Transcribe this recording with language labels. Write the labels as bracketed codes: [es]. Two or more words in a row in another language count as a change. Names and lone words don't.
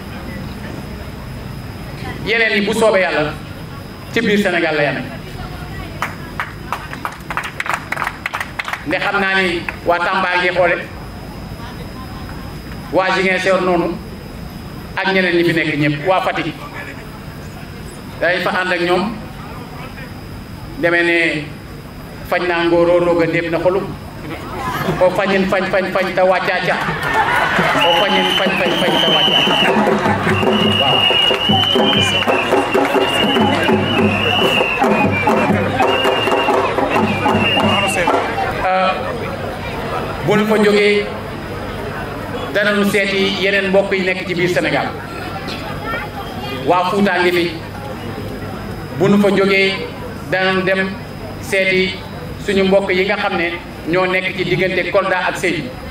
[wo] yeneen yi bu soobee yàlla ci biir Sénégal la yame nde xam naa ni waa Tamba ngi xoole waa Ziguinchor noonu ak ñeneen ñi fi nekk ñëpp waa Fatick dañ fa ànd ak ñoom demee ne [srr] fañ naa ngóoroo roog a ndéem na xolum o fañin fañ ta wàccaaca [wo] o fañin fañ ta wàccaaca waaw bu nu fa jógee danañu seeti yeneen mbokk yi nekk ci biir Sénégal waa Fuuta ngi fi bu nu fa jógee danañu dem seeti suñu mbokk yi nga xam ne ñoo nekk ci diggante Kolda ak Sédhiou